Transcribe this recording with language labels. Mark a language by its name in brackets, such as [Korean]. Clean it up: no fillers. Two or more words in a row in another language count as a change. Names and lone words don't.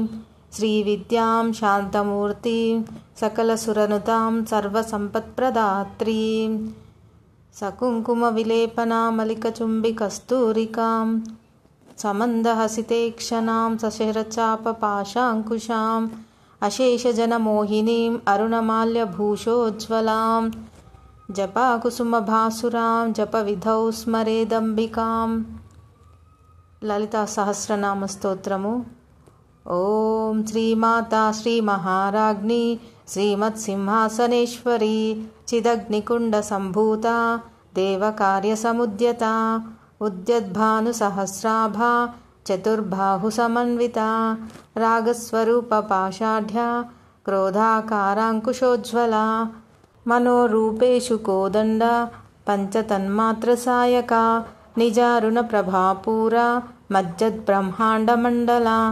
[Sanskrit] श्रीविद्यां शान्तमूर्तिं सकलसुरनुतां सर्वसम्पत्प्रदात्रीं सकुङ्कुमविलेपनामलिकचुम्बिकस्तूरिकां समन्दहसितेक्षणां सशरचापपाशाङ्कुशाम् अशेषजनमोहिनीं अरुणमाल्यभूषोज्ज्वलां जपाकुसुमभासुरां जपविधौ स्मरेदम्बिकाम्। [Telugu] లలితా సహస్రనామ స్తోత్రము. [Sanskrit] ఓం శ్రీమాతా శ్రీమహారాజ్ఞి శ్రీమత్సింహాసనేశ్వరి చిదగ్నికుండ సంభూత దేవకార్యసముద్యత ఉద్యద్భానుసహస్రాభ చతుర్బాహు సమన్విత రాగస్వరూప పాషాఢ్య క్రోధాకారాంకుశోజ్వల మనోరూపేషు కోదండ పంచతన్మాత్రసాయక నిజారుణ ప్రభాపూర మజ్జద్బ్రహ్మాండమండల